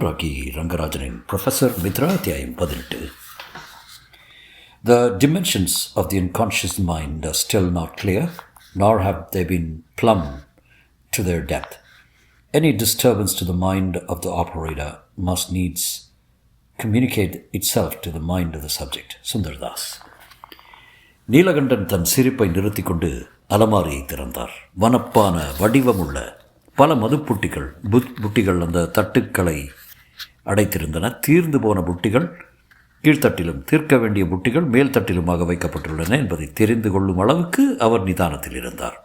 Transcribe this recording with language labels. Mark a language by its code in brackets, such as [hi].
[ta] Rakhi ரங்கராஜனின் professor Mitra அத்தியாயம் 18. [en] The dimensions of the unconscious mind are still not clear, nor have they been plumbed to their depth. Any disturbance to the mind of the operator must needs communicate itself to the mind of the subject. Sundardas. [ta] Neelakandan தன் சிரிப்பை நிறுத்திக் கொண்டு அலமாரியை திறந்தார். வனப்பான வடிவமுள்ள பல மதுப்புட்டிகள் புட்டிகள் அந்த தட்டுக்களை அடைத்திருந்தன. தீர்ந்து போன புட்டிகள் கீழ்த்தட்டிலும் தீர்க்க வேண்டிய புட்டிகள் மேல்தட்டிலுமாக வைக்கப்பட்டுள்ளன என்பதை தெரிந்து கொள்ளும் அளவுக்கு அவர் நிதானத்தில் இருந்தார்.